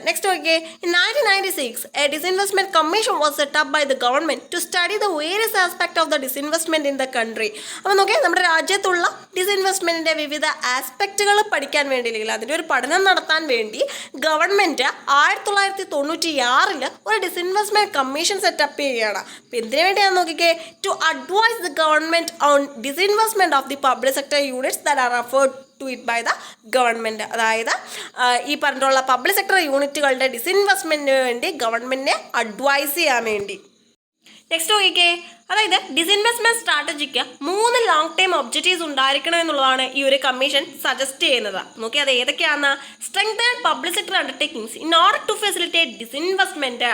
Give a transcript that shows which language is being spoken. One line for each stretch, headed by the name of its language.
English: Next നോക്കിയേ, in 1996 a disinvestment commission was set up by the government to study the various aspect of the disinvestment in the country.
Malayalam: അപ്പോൾ നോക്കിയാൽ നമ്മുടെ രാജ്യത്തുള്ള ഡിസിൻവെസ്റ്റ്മെന്റിന്റെ വിവിധ ആസ്പെക്റ്റുകൾ പഠിക്കാൻ വേണ്ടി, അല്ലെങ്കിൽ അതിൻ്റെ ഒരു പഠനം നടത്താൻ വേണ്ടി ഗവൺമെന്റ് 1996 ഒരു ഡിസിൻവെസ്റ്റ്മെന്റ് കമ്മീഷൻ സെറ്റപ്പ് ചെയ്യുകയാണ്. അപ്പോൾ എന്തിനു വേണ്ടിയാണെന്ന് നോക്കിക്കേ,
English: To advise the government on disinvestment of the public sector units that are referred to it by the government.
Malayalam: അതായത് ഈ പറഞ്ഞിട്ടുള്ള പബ്ലിക് സെക്ടർ യൂണിറ്റുകളുടെ ഡിസിൻവെസ്റ്റ്മെന്റിന് വേണ്ടി ഗവൺമെന്റിനെ അഡ്വൈസ് ചെയ്യാൻ വേണ്ടി. നെക്സ്റ്റ് നോക്കിക്കേ, അതായത് ഡിസിൻവെസ്റ്റ്മെന്റ് സ്ട്രാറ്റജിക്ക് 3 ലോങ് ടൈം ഒബ്ജക്റ്റീവ്സ് ഉണ്ടായിരിക്കണം എന്നുള്ളതാണ് ഈ ഒരു കമ്മീഷൻ സജസ്റ്റ് ചെയ്യുന്നത്. നോക്കി അത് ഏതൊക്കെയാണെന്ന്:
English: Strengthen public sector undertakings in order to facilitate disinvestment.